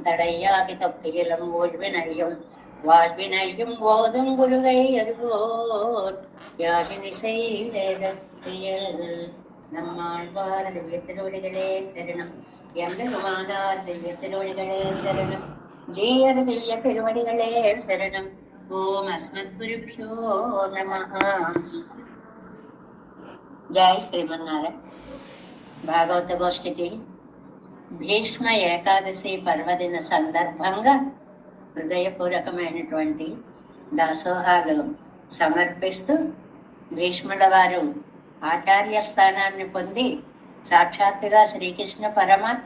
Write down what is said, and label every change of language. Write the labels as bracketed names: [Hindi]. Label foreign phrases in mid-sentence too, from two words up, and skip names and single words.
[Tamil] தடையாகி தொப்பியிலும் ஓழ்வினையும் வாழ்வினையும் ஓதும் குருவை அறிவோர் யாழினிசை வேதத்தியல் நம்மாழ்வார் திவ்ய திருவடிகளே சரணம் எம்பெருமானார் திவ்ய திருவடிகளே சரணம் ஜீயர் திவ்ய திருவடிகளே சரணம் [Sanskrit] ॐ अस्मद् गुरुभ्यो नमः. [Telugu] జై శ్రీమన్నారాయణ. భాగవత గోష్ఠికి భీష్మ ఏకాదశి పర్వదిన సందర్భంగా హృదయపూర్వకమైనటువంటి దాసోహాలు సమర్పిస్తూ భీష్ముల వారు ఆచార్య స్థానాన్ని పొంది సాక్షాత్తుగా శ్రీకృష్ణ పరమాత్మ